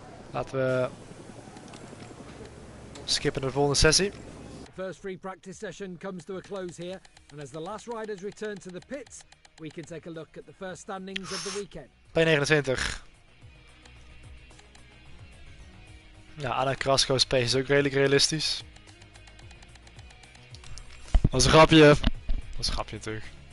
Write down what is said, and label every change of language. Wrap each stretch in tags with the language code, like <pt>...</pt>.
<nl>Laten we skippen naar de volgende sessie.</nl> <en>The first free practice session comes to a close here, and as the last riders return to the pits, we can take a look at the first standings of the weekend. P29.</en> <nl>Ja, Anna Krasko's pace is ook redelijk realistisch. Dat is een grapje. Dat is een grapje natuurlijk.</nl>